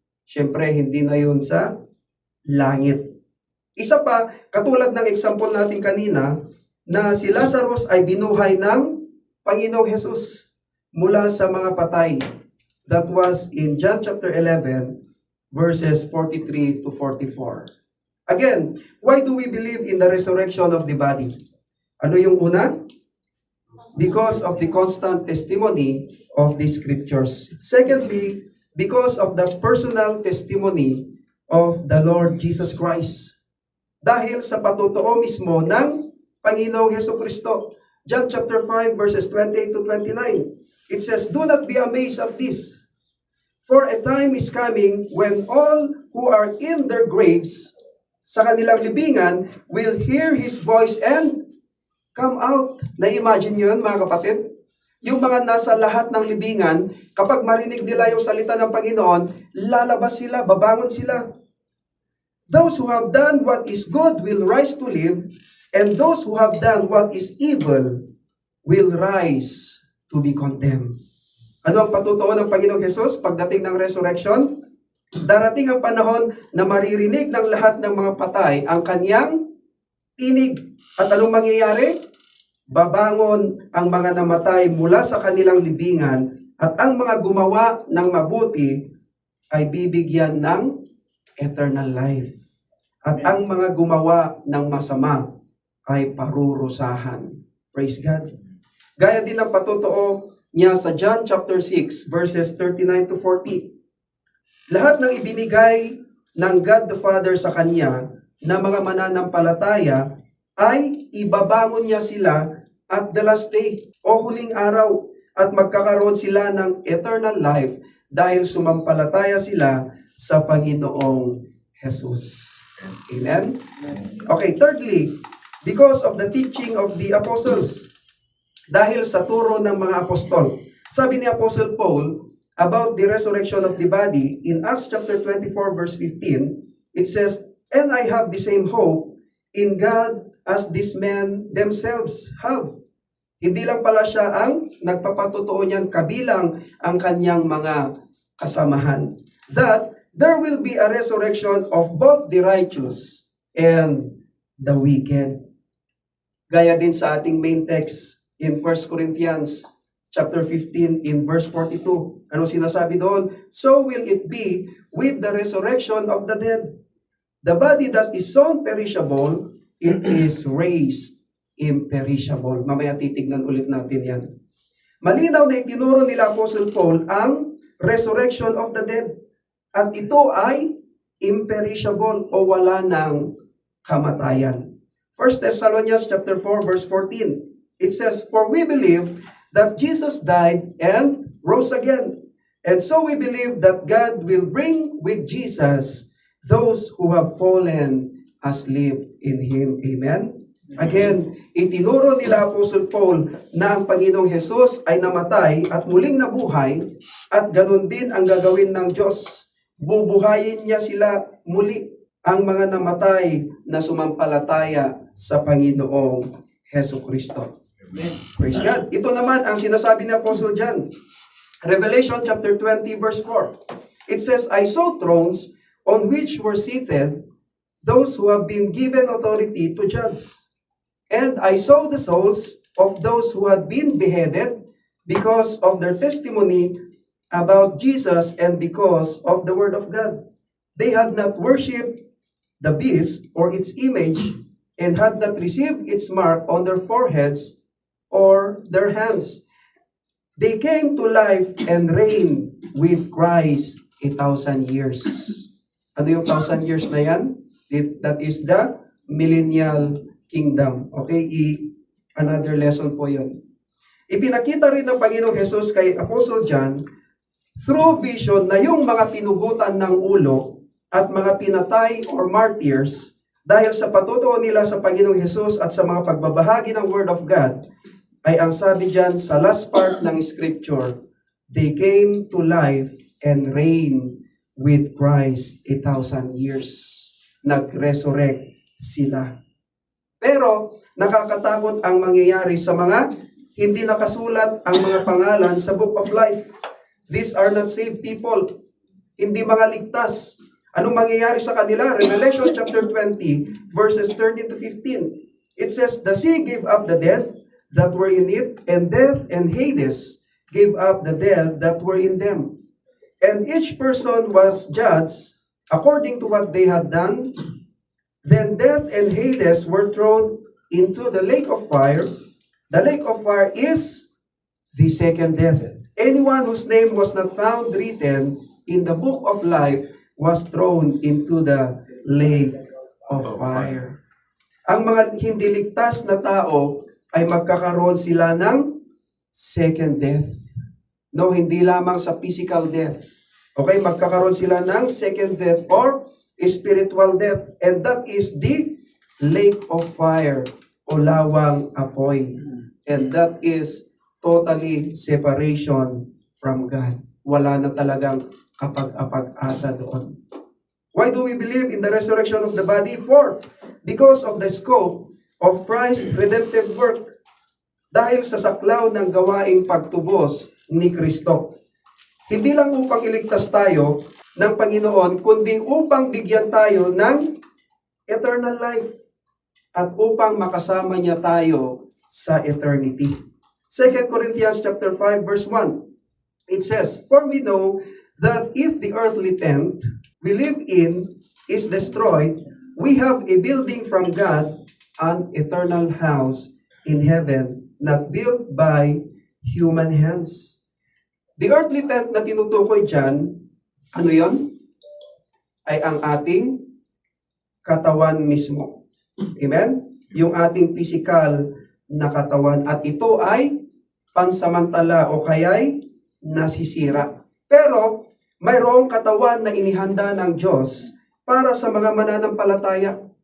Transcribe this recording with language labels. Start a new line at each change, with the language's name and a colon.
Filipino: Siyempre, hindi na yun sa langit. Isa pa, katulad ng example natin kanina, na si Lazarus ay binuhay ng Panginoong Hesus mula sa mga patay.
English: That was in John chapter 11, verses 43 to 44. Again, why do we believe in the resurrection of the body?
Filipino: Ano yung una?
English: Because of the constant testimony of the scriptures. Secondly, because of the personal testimony of the Lord Jesus Christ.
Filipino: Dahil sa patotoo mismo ng Panginoong Hesukristo.
English: John chapter 5 verses 28 to 29. It says, do not be amazed at this, for a time is coming when all who are in their graves,
Filipino: sa kanilang libingan,
English: will hear His voice and come out.
Filipino: Na-imagine yun, mga kapatid? Yung mga nasa lahat ng libingan, kapag marinig nila yung salita ng Panginoon, lalabas sila, babangon sila.
English: Those who have done what is good will rise to live, and those who have done what is evil will rise to be condemned.
Filipino: Ano ang patutuo ng Panginoong Hesus pagdating ng resurrection? Darating ang panahon na maririnig ng lahat ng mga patay ang kanyang tinig. At anong mangyayari? Babangon ang mga namatay mula sa kanilang libingan, at ang mga gumawa ng mabuti ay bibigyan ng eternal life. At ang mga gumawa ng masama ay parurusahan.
English: Praise God.
Filipino: Gaya din ang patutuo niya sa John chapter 6 verses 39 to 40. Lahat ng ibinigay ng God the Father sa kanya na mga mananampalataya ay ibabangon niya sila
English: at the last day
Filipino: o huling araw, at magkakaroon sila ng eternal life dahil sumampalataya sila sa Panginoong Jesus. Amen?
English: Okay, thirdly, because of the teaching of the apostles.
Filipino: Dahil sa turo ng mga apostol. Sabi ni
English: Apostle Paul about the resurrection of the body in Acts chapter 24 verse 15, it says, and I have the same hope in God as these men themselves have.
Filipino: Hindi lang pala siya ang nagpapatotoo niyan, kabilang ang kanyang mga kasamahan.
English: That there will be a resurrection of both the righteous and the wicked.
Filipino: Gaya din sa ating main text
English: in 1 Corinthians chapter 15 in verse 42.
Filipino: Ano sinasabi doon?
English: So will it be with the resurrection of the dead. The body that is sown perishable, it is raised imperishable.
Filipino: Mamaya titignan ulit natin yan. Malinaw na itinuro nila Apostle Paul ang
English: resurrection of the dead.
Filipino: At ito ay imperishable o wala ng kamatayan.
English: 1 Thessalonians chapter 4 verse 14. It says, "For we believe that Jesus died and rose again. And so we believe that God will bring with Jesus those who have fallen asleep in Him." Amen?
Filipino: Again, itinuro nila Apostle Paul na ang Panginoong Hesus ay namatay at muling nabuhay at ganun din ang gagawin ng Diyos. Bubuhayin niya sila muli, ang mga namatay na sumampalataya sa Panginoong Hesus Kristo.
English: Praise God.
Filipino: Ito naman ang sinasabi ni Apostle John.
English: Revelation chapter 20 verse 4. It says, "I saw thrones on which were seated those who have been given authority to judge. And I saw the souls of those who had been beheaded because of their testimony about Jesus and because of the word of God. They had not worshipped the beast or its image and had not received its mark on their foreheads or their hands. They came to life and reigned with Christ 1,000 years."
Filipino: Ano yung 1,000 years na yan?
English: That is the millennial kingdom. Okay? Another lesson po yun.
Filipino: Ipinakita rin ng Panginoong Hesus kay Apostle John through vision na yung mga pinugutan ng ulo at mga pinatay or martyrs dahil sa patutuo nila sa Panginoong Hesus at sa mga pagbabahagi ng Word of God, ay ang sabi dyan sa last part ng Scripture,
English: they came to life and reigned with Christ 1,000 years.
Filipino: Nag-resurrect sila. Pero nakakatakot ang mangyayari sa mga hindi nakasulat ang mga pangalan sa Book of Life.
English: These are not saved people.
Filipino: Hindi mga ligtas. Anong mangyayari sa kanila?
English: Revelation chapter 20 verses 13 to 15. It says, "The sea gave up the dead that were in it, and death and Hades gave up the dead that were in them. And each person was judged according to what they had done. Then death and Hades were thrown into the lake of fire. The lake of fire is the second death. Anyone whose name was not found written in the book of life was thrown into the lake of fire."
Filipino: Ang mga hindi ligtas na tao ay magkakaroon sila ng second death. No, hindi lamang sa physical death. Okay, magkakaroon sila ng
English: second death or spiritual death. And that is the lake of fire
Filipino: o lawang apoy.
English: And that is totally separation from God.
Filipino: Wala na talagang kapag-apag-asa doon.
English: Why do we believe in the resurrection of the body? For, because of the scope of Christ's redemptive work.
Filipino: Dahil sa saklaw ng gawaing pagtubos ni Kristo. Hindi lang upang iligtas tayo ng Panginoon, kundi upang bigyan tayo ng eternal life at upang makasama niya tayo sa eternity.
English: 2 Corinthians chapter 5 verse 1. It says, "For we know that if the earthly tent we live in is destroyed, we have a building from God, an eternal house in heaven, not built by human hands." The earthly tent
Filipino: na tinutukoy dyan, ano yon? Ay ang ating katawan mismo. Amen? Yung ating physical na katawan. At ito ay pansamantala o kaya'y nasisira. Pero mayroong katawan na inihanda ng Diyos para sa mga mananampalataya.